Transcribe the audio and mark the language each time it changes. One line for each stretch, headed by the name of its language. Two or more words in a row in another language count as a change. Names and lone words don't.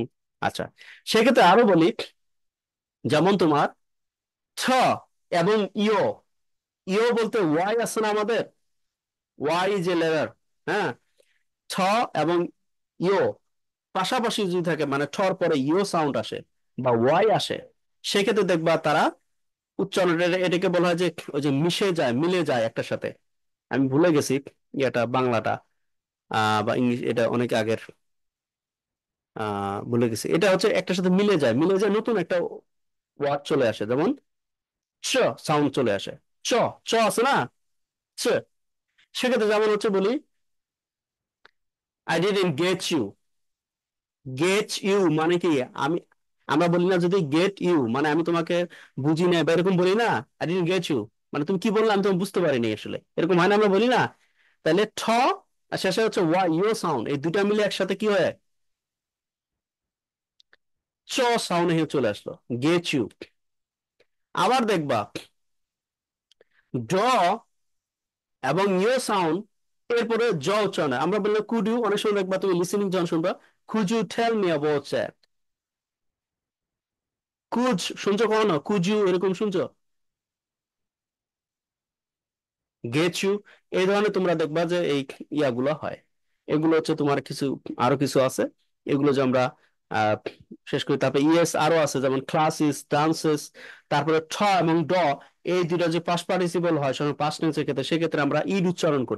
Bangla: আচ্ছা, সেক্ষেত্রে আরো বলি, যেমন তোমার ছ এবং ইও, ইও বলতে ওয়াই আছে না আমাদের, ওয়াই যে লেটার, হ্যাঁ, ছ এবং ইও পাশাপাশি যদি থাকে, মানে ঠর পরে ইও সাউন্ড আসে বা ওয়াই আসে, সেক্ষেত্রে দেখবা তারা উচ্চারণ, এটাকে বলা হয় যে ওই যে মিশে যায়, মিলে যায় একটার সাথে। আমি ভুলে গেছি এটা বাংলাটা, বা ইংলিশ, এটা অনেক আগের, ভুলে গেছি। এটা হচ্ছে একটার সাথে মিলে যায়, মিলে যায়, নতুন একটা ওয়ার্ড চলে আসে, যেমন চ সাউন্ড চলে আসে, চ, চ আছে না, চ। সেক্ষেত্রে যেমন হচ্ছে বলি,
English: I didn't get you, get you
Bangla: মানে কি, আমি, আমরা বলি না যদি
English: get you
Bangla: মানে আমি তোমাকে বুঝি না, বা এরকম বলি না,
English: I didn't get you
Bangla: মানে তুমি কি বললে আমি তোমাকে বুঝতে পারিনি আসলে, এরকম হয় না, আমরা বলি না? তাহলে ঠ আর শেষে হচ্ছে ওয়া, ইউ সাউন্ড, এই দুটা মিলে একসাথে কি হয়, চ সাউন্ড হয়ে চলে আসলো,
English: get you.
Bangla: আবার দেখবা ড এবং ইউ সাউন্ড, এরপরে জ উচ্চারণ হয়। আমরা বললে
English: could you,
Bangla: অনেক সময় দেখবা তুমি লিসেনিং যখন শুনবা,
English: could you tell me about that,
Bangla: কুড শুনছো কখনো,
English: could you
Bangla: এরকম শুনছো,
English: get you,
Bangla: এই ধরনের তোমরা দেখবা যে এই ইয়াগুলো হয়। এগুলো হচ্ছে তোমার কিছু, আরো কিছু আছে, এগুলো যে আমরা আহ, শেষ করি। তারপরে ইএস আরো আছে, যেমন ক্লাসিস, ডান্সেস। তারপরে ঠ এবং ড, এই দুটো যে
English: past participle
Bangla: হয় সময়
English: past tense's
Bangla: ক্ষেত্রে, সেক্ষেত্রে আমরা ইড উচ্চারণ করি।